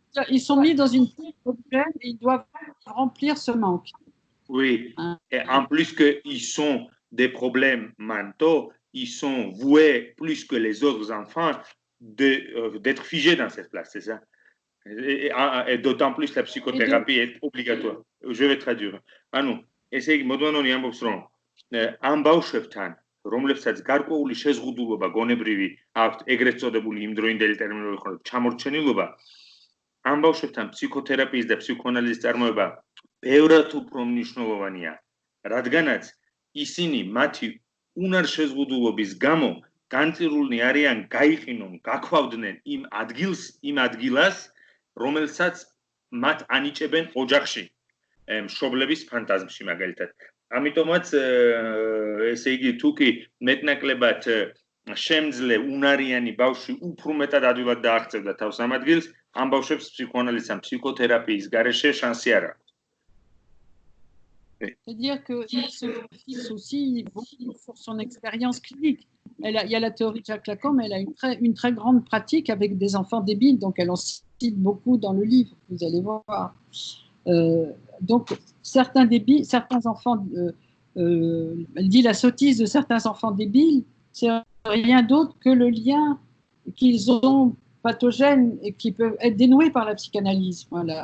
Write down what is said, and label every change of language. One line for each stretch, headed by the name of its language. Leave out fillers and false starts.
French: Ils sont mis dans une petite objet et ils doivent remplir ce manque. Oui, et en plus qu'ils sont des problèmes mentaux, ils sont voués plus que les autres enfants d'être figés dans cette place, c'est ça? Et d'autant plus la psychothérapie est obligatoire. Je vais traduire.
Georgian: ანუ ესე იგი მოდმანონი ამბობს რომ ამ ბავშვებთან რომლებსაც გარკვეული შეზღუდულობა გონებრივი აქვთ, ეგრეთ წოდებული იმდროინდელი ტერმინოლოგიით ხომ ჩამორჩენილობა, ამ ბავშვებთან ფსიქოთერაპიის და ფსიქოანალიზის წარმოება ბევრად უფრო მნიშვნელოვანია, რადგანაც ისინი მათი უნარშეზღუდულობის გამო განწირულნი არიან გაიყინონ, გაქვავდნენ იმ ადგილას, რომელსაც მათ ანიჭებენ ოჯახში, მშობლების ფანტაზმში მაგალითად. ამიტომაც ესე იგი თუ კი მეტნაკლებად შემძლე უნარიანი ბავშვი უფრო მეტად ადვილად დააღწევდა თავს ამ ადგილს, ამ ბავშვებს psychanalyse ან psychothérapie garaîché chance არ აქვს.
French: C'est-à-dire que ce fils aussi beaucoup sur son expérience clinique. Il y a la théorie de Jacques Lacan, mais elle a une très grande pratique avec des enfants débiles, donc elle en cite beaucoup dans le livre, vous allez voir. Donc certains débiles, certains enfants, elle dit la sottise de certains enfants débiles, c'est rien d'autre que le lien qu'ils ont pathogènes et qui peuvent être dénoués par la psychanalyse. Voilà.